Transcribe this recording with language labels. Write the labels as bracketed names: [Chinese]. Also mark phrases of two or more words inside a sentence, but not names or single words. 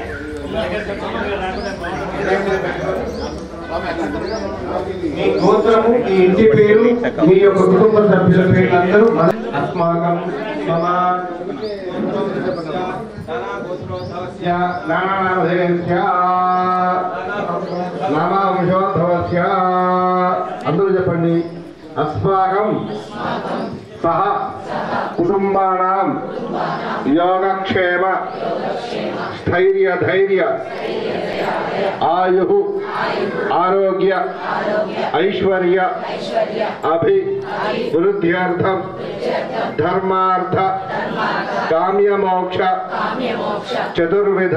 [Telugu] మీ గోత్రము మీ ఇంటి పేరు మీ యొక్క కుటుంబ సభ్యుల పేర్లందరూ [Sanskrit] అస్మాకం మమ నామాంశోద్భవస్య [Telugu] అందరూ చెప్పండి [Sanskrit] अस्माकं सह कुटुंबानां योगक्षेम स्थैर्य धैर्य आयु आरोग्य ऐश्वर्य अभिवृद्ध्यर्थं धर्मार्थ काम्यमोक्ष चतुर्विध